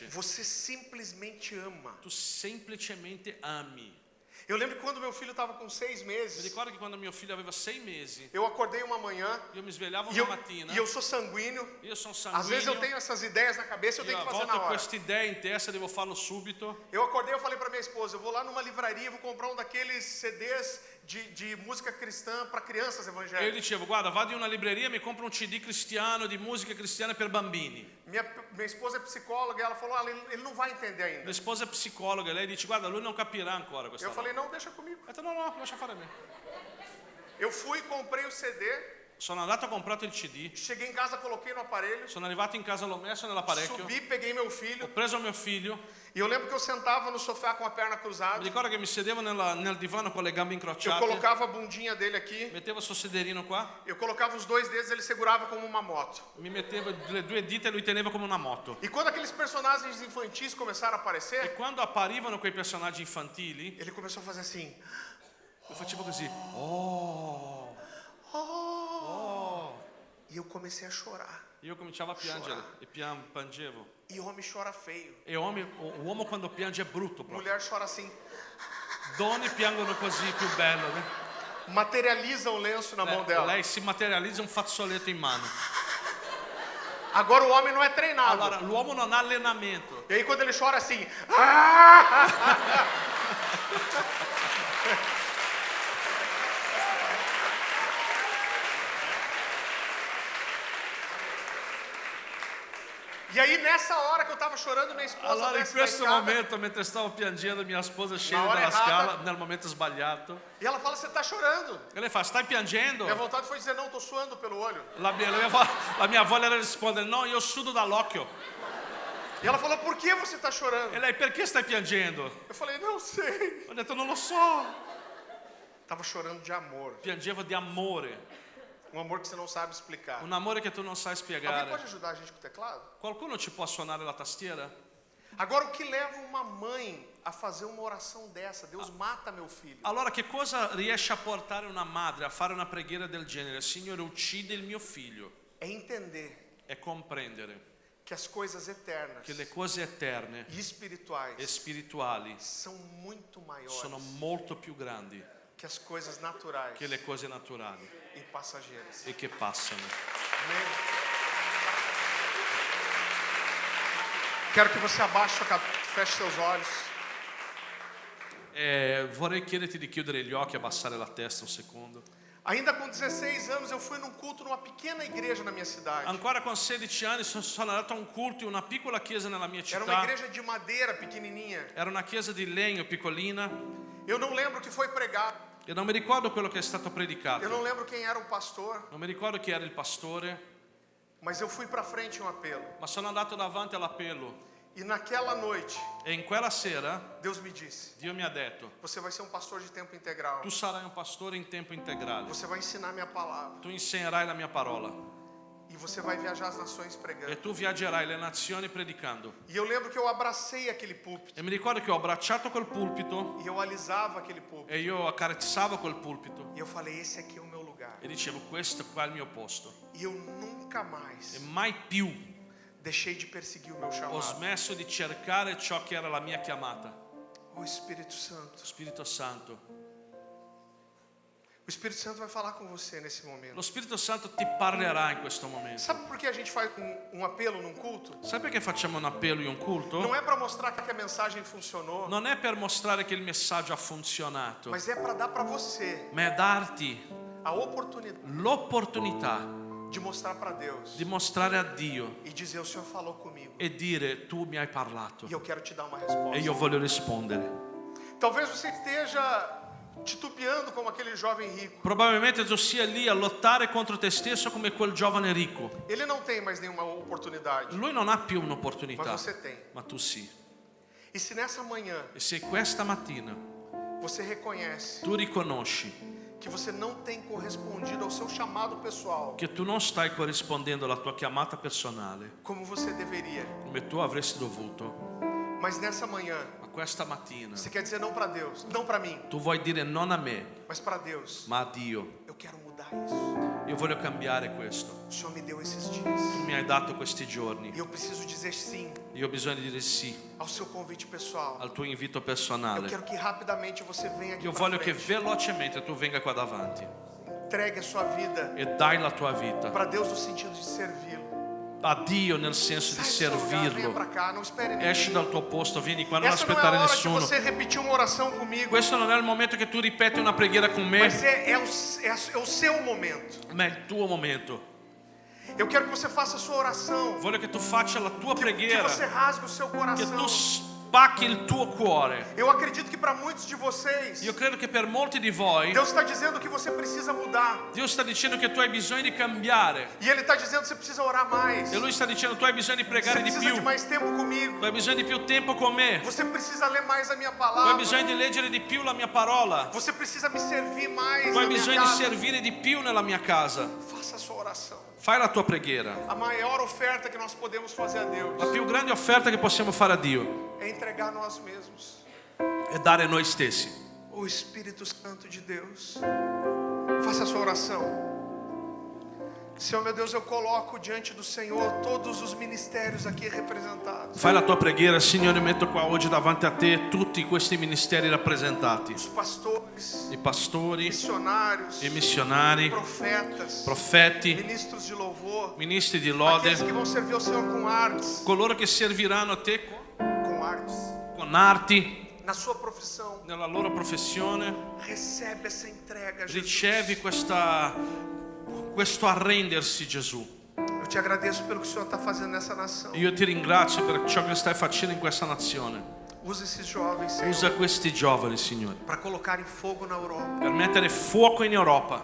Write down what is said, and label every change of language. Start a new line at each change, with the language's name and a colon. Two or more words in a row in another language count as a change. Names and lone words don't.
Portuguese: Você simplesmente ama.
Italian: Tu semplicemente ami.
Portuguese: Eu lembro que quando meu filho estava com 6
Italian: Mi
Portuguese: meses,
Italian: ricordo che quando mio figlio aveva 6 mesi,
Portuguese: eu acordei uma manhã
Italian: io mi svegliavo e una mattina,
Portuguese: eu sou sanguíneo.
Italian: io sono
Portuguese: Às vezes eu
Italian: sanguigno,
Portuguese: tenho essas ideias na cabeça, eu
Italian: io
Portuguese: tenho a que fazer
Italian: volte
Portuguese: na
Italian: ho
Portuguese: hora.
Italian: questa idea in testa, devo farlo subito.
Portuguese: Eu acordei e falei para minha esposa, eu vou lá numa livraria, vou comprar um daqueles CDs de música cristã para crianças
Italian: E io
Portuguese: evangélicas.
Italian: dicevo, guarda, vado in una libreria e mi compro un CD cristiano di musica cristiana per bambini.
Portuguese: Minha esposa é psicóloga e ela falou, olha, ele não vai entender ainda.
Italian: Mia sposa è psicologa e lei dice, guarda, lui non capirà ancora questa
Portuguese: Eu
Italian: roba.
Portuguese: falei, não, deixa comigo.
Italian: Ho detto, no, lascia fare a me.
Portuguese: Eu fui, comprei o CD,
Italian: Sono andato, ho comprato il CD,
Portuguese: cheguei em casa, coloquei no aparelho,
Italian: sono arrivato in casa, l'ho messo nell'apparecchio,
Portuguese: subi, peguei meu
Italian: ho
Portuguese: filho
Italian: preso mio figlio,
Portuguese: e eu lembro que eu sentava no sofá com a perna
Italian: mi
Portuguese: cruzada,
Italian: ricordo che mi sedevo nel divano con le gambe
Portuguese: eu
Italian: incrociate,
Portuguese: colocava a bundinha dele aqui,
Italian: mettevo sto sederino qua,
Portuguese: eu colocava os 2 dedos, ele segurava como uma moto.
Italian: mi mettevo le 2 dita e lui teneva come una moto.
Portuguese: E quando aqueles personagens infantis começaram a
Italian: E
Portuguese: aparecer,
Italian: quando apparivano quei personaggi infantili,
Portuguese: ele começou a fazer assim.
Italian: io facevo così.
Portuguese: E eu comecei a chorar.
Italian: Io cominciavo a piangere e piangevo.
Portuguese: E homem chora feio.
Italian: E uomo quando piange è brutto proprio.
Portuguese: Mulher chora assim.
Italian: Donne piangono così, più bello,
Portuguese: né? Materializa o lenço na mão dela.
Italian: Lei si materializza un fazzoletto in mano.
Portuguese: Agora o homem não é treinado.
Italian: Allora, l'uomo non ha allenamento.
Portuguese: E aí quando ele chora assim. E aí nessa hora que eu estava chorando, minha esposa
Italian: Allora in
Portuguese: desce da
Italian: questo
Portuguese: escada,
Italian: momento, mentre stavo piangendo, mia sposa scende
Portuguese: Na hora
Italian: dalla
Portuguese: errata.
Italian: scala, nel momento sbagliato.
Portuguese: e ela fala, você está chorando.
Italian: E lei fa, stai piangendo?
Portuguese: Minha vontade foi dizer, não, estou suando pelo olho.
Italian: La mia voglia era rispondere, no, io sudo dall'occhio.
Portuguese: E ela falou, por que você está chorando?
Italian: E lei, perché stai piangendo?
Portuguese: Eu falei, não sei.
Italian: Ho detto, non lo so.
Portuguese: Estava chorando de amor.
Italian: Piangevo di amore,
Portuguese: Um amor que você não sabe explicar.
Italian: un amore che tu non sai
Portuguese: Alguém
Italian: spiegare.
Portuguese: pode ajudar a gente com o teclado?
Italian: Qualcuno ci può suonare la tastiera?
Portuguese: Agora, o que leva uma mãe a fazer uma oração dessa? Deus mata meu filho.
Italian: Allora, che cosa riesce a portare una madre a fare una preghiera del genere? Signore, uccide il mio figlio.
Portuguese: É entender
Italian: È comprendere
Portuguese: que as coisas eternas
Italian: che le cose eterne
Portuguese: e espirituais
Italian: e spirituali
Portuguese: são muito maiores
Italian: sono molto più grandi
Portuguese: que as coisas naturais
Italian: che le cose naturali
Portuguese: e passageiras.
Italian: e che passano.
Portuguese: Amém? Quero que você abaixe sua cabeça, feche seus olhos.
Italian: Vorrei chiederti di chiudere gli occhi e abbassare la testa un secondo.
Portuguese: Ainda com 16 anos eu fui num culto numa pequena igreja na minha cidade.
Italian: Ancora con 16 anni sono andato a un culto in una piccola chiesa nella mia
Portuguese: Era uma
Italian: città.
Portuguese: igreja de madeira pequenininha.
Italian: Era una chiesa di legno piccolina
Portuguese: Eu não lembro o que foi pregado.
Italian: e non mi ricordo quello che è stato
Portuguese: Eu
Italian: predicato.
Portuguese: não lembro quem era o pastor.
Italian: Non mi ricordo chi era il pastore,
Portuguese: Mas eu fui para frente em um apelo.
Italian: ma sono andato davanti all'appello
Portuguese: E naquela noite,
Italian: e in quella sera
Portuguese: Deus me disse:
Italian: Dio mi ha detto:
Portuguese: você vai ser um pastor de tempo integral.
Italian: tu sarai un pastore in tempo integrale,
Portuguese: Você vai ensinar minha palavra.
Italian: tu insegnerai la mia parola
Portuguese: E você vai viajar as nações
Italian: e
Portuguese: pregando.
Italian: tu viaggerai le nazioni predicando.
Portuguese: E eu lembro que eu abracei aquele púlpito.
Italian: E mi ricordo che ho abbracciato quel pulpito
Portuguese: E eu alisava aquele púlpito.
Italian: e io accarezzavo quel pulpito
Portuguese: E eu falei: esse aqui é o meu lugar.
Italian: e dicevo: questo qua è il mio posto.
Portuguese: E eu nunca mais
Italian: E mai più
Portuguese: deixei de perseguir o meu
Italian: ho
Portuguese: chamado.
Italian: smesso di cercare ciò che era la mia chiamata.
Portuguese: O Espírito Santo.
Italian: Spirito Santo.
Portuguese: O Espírito Santo vai falar com você nesse
Italian: Lo
Portuguese: momento.
Italian: Spirito Santo ti parlerà in questo momento.
Portuguese: Sabe por que a gente faz um apelo num culto?
Italian: Sai perché facciamo un appello in un culto?
Portuguese: Não é para mostrar que a mensagem funcionou,
Italian: Non è per mostrare che il messaggio ha funzionato,
Portuguese: mas é para dar para você
Italian: ma è darti
Portuguese: a oportunidade
Italian: l'opportunità
Portuguese: de mostrar para Deus
Italian: di mostrare a Dio
Portuguese: e dizer: o Senhor falou comigo
Italian: e dire: tu mi hai parlato
Portuguese: e eu quero te dar uma
Italian: e
Portuguese: resposta.
Italian: io voglio rispondere.
Portuguese: Talvez você esteja titubeando como aquele jovem rico.
Italian: Probabilmente tu sia lì a lottare contro te stesso come quel giovane ricco.
Portuguese: Ele não tem mais nenhuma oportunidade,
Italian: Lui non ha più
Portuguese: mas
Italian: un'opportunità,
Portuguese: você tem.
Italian: ma tu sì.
Portuguese: E se nessa manhã
Italian: E se questa mattina
Portuguese: você reconhece
Italian: tu riconosci
Portuguese: que você não tem correspondido ao seu chamado pessoal
Italian: che tu non stai corrispondendo alla tua chiamata personale
Portuguese: como você deveria,
Italian: come tu avresti dovuto,
Portuguese: mas nessa manhã
Italian: ma questa mattina
Portuguese: você quer dizer não para Deus, não para mim,
Italian: tu vuoi dire non a me,
Portuguese: mas para Deus:
Italian: ma a Dio:
Portuguese: eu quero mudar isso.
Italian: io voglio cambiare questo.
Portuguese: O Senhor me deu esses dias
Italian: Tu mi hai dato questi giorni.
Portuguese: e eu preciso dizer sim
Italian: Io ho bisogno di dire sì
Portuguese: ao seu convite pessoal.
Italian: al tuo invito
Portuguese: Eu
Italian: personale.
Portuguese: quero que rapidamente você venha aqui
Italian: Io
Portuguese: pra
Italian: voglio che
Portuguese: frente,
Italian: velocemente tu venga qua davanti
Portuguese: entregue a sua vida
Italian: e dai la tua vita
Portuguese: para Deus no sentido de servi-lo.
Italian: a Dio nel senso di
Portuguese: Sai do seu lugar, venha
Italian: servirlo.
Portuguese: para cá, não espere ninguém.
Italian: Esci dal tuo posto, vieni qua, non
Portuguese: Essa não é
Italian: aspettare
Portuguese: a hora de
Italian: nessuno.
Portuguese: você repetir uma oração comigo,
Italian: Questo non è il momento che tu ripeti una preghiera con me,
Portuguese: mas é o seu momento.
Italian: ma è il tuo momento.
Portuguese: Eu quero que você faça a sua oração,
Italian: Voglio che tu faccia la tua
Portuguese: que
Italian: preghiera,
Portuguese: você rasgue o seu
Italian: che
Portuguese: coração.
Italian: tu spacchi il tuo cuore.
Portuguese: Eu acredito que para muitos de vocês,
Italian: Io credo che per molti di voi
Portuguese: Deus está dizendo que você precisa mudar.
Italian: Dio sta dicendo che tu hai bisogno di cambiare.
Portuguese: E Ele está dizendo que você precisa orar mais.
Italian: E Lui sta dicendo tu hai bisogno di
Portuguese: Você
Italian: pregare di
Portuguese: precisa
Italian: più.
Portuguese: de mais tempo comigo.
Italian: Tu hai bisogno di più tempo con me.
Portuguese: Você precisa ler mais a minha
Italian: Tu hai
Portuguese: palavra.
Italian: bisogno di leggere di più la mia parola.
Portuguese: Você precisa me servir mais
Italian: Tu
Portuguese: na
Italian: hai
Portuguese: minha
Italian: bisogno di
Portuguese: casa.
Italian: servire di più nella mia casa.
Portuguese: Faça a sua oração.
Italian: Fai la tua preghiera.
Portuguese: A maior oferta que nós podemos fazer a Deus
Italian: La più grande offerta che possiamo fare a Dio
Portuguese: é entregar nós mesmos.
Italian: è dare noi stessi.
Portuguese: O Espírito Santo de Deus. Faça a sua oração. Senhor meu Deus, eu coloco diante do Senhor todos os ministérios aqui representados.
Italian: Fai la tua preghiera, Signore, metto qua oggi davanti a te tutti questi ministeri rappresentati.
Portuguese: Os pastores,
Italian: I pastori,
Portuguese: missionários,
Italian: i missionari,
Portuguese: profetas,
Italian: profeti,
Portuguese: ministros de louvor,
Italian: ministri di lode,
Portuguese: aqueles que vão servir ao Senhor com artes,
Italian: coloro che serviranno a te
Portuguese: com artes,
Italian: con arti,
Portuguese: na sua profissão.
Italian: nella loro professione.
Portuguese: Recebe essa entrega, Jesus.
Italian: Ricevi questo arrendersi, Gesù.
Portuguese: Eu te agradeço pelo que o Senhor está fazendo nessa nação.
Italian: Io ti ringrazio per ciò che stai facendo in questa nazione.
Portuguese: Usa esses jovens, Senhor,
Italian: Usa questi giovani, Signore,
Portuguese: para colocarem fogo na Europa.
Italian: per mettere fuoco in Europa.